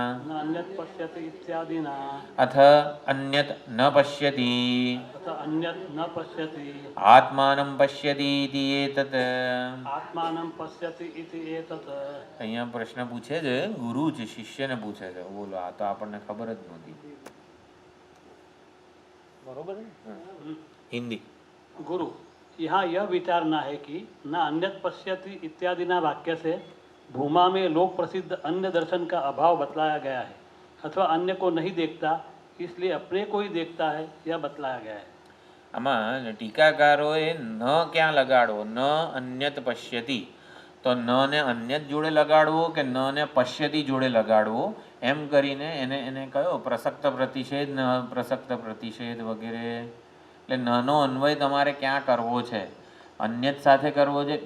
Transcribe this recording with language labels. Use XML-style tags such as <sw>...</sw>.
<sa>न अन्यत् पश्यति इत्यादिना અથ અન્યત ન પશ્યતિ तथा अन्यत् न पश्यति આત્માનં પશ્યતિ ઇતિ એતત. आत्मानं पश्यति इति एतत्.</sa> <gu>અહીંયા પ્રશ્ન પૂછે છે, ગુરુ જ શિષ્યને પૂછે છે. બોલો, આ તો આપણને ખબર જ નહોતી.</gu> <hi>बरोबर है. हिंदी. गुरु, यहाँ यह विचारना है कि</hi> <sa>न अन्यत् पश्यति इत्यादि ना</sa> <hi>वाक्य से भूमा में लोक प्रसिद्ध अन्य दर्शन का अभाव बतलाया गया है अथवा अन्य को नहीं देखता इसलिए अपने को ही देखता है यह बतलाया गया है.</hi> <gu>આમાં ટીકાકારોએ ન ક્યાં લગાડવો,</gu> <sa>ન અન્યત પશ્યતિ,</sa> <gu>તો ન ને અન્યત જોડે લગાડવો કે ન ને પશ્યતિ જોડે લગાડવો, એમ કરીને એને કયો પ્રસક્ત પ્રતિષેધ, ન પ્રસક્ત પ્રતિષેધ વગેરે. એટલે નનો અન્વય તમારે ક્યાં કરવો છે? અન્યત સાથે કરવો છે.</gu>